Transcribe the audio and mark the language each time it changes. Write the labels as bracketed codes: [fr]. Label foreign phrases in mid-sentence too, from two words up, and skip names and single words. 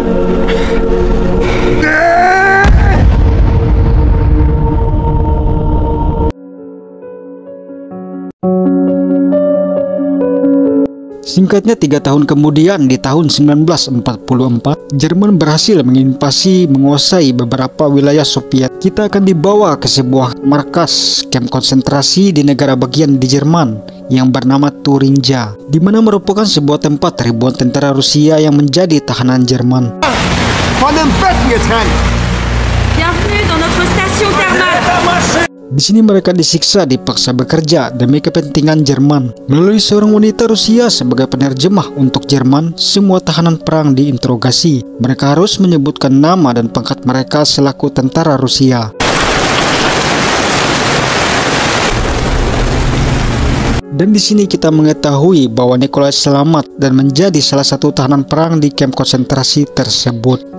[id] Singkatnya 3 tahun kemudian di tahun 1944, Jerman berhasil menguasai beberapa wilayah Soviet. Kita akan dibawa ke sebuah markas kamp konsentrasi di negara bagian di Jerman yang bernama Turinja, di mana merupakan sebuah tempat ribuan tentara Rusia yang menjadi tahanan Jerman. [fr] Bienvenue dans notre station thermale. [id] Di sini mereka disiksa dipaksa bekerja demi kepentingan Jerman. Melalui seorang wanita Rusia sebagai penerjemah untuk Jerman, semua tahanan perang diinterogasi. Mereka harus menyebutkan nama dan pangkat mereka selaku tentara Rusia. Dan di sini kita mengetahui bahwa Nikolai selamat dan menjadi salah satu tahanan perang di kamp konsentrasi tersebut.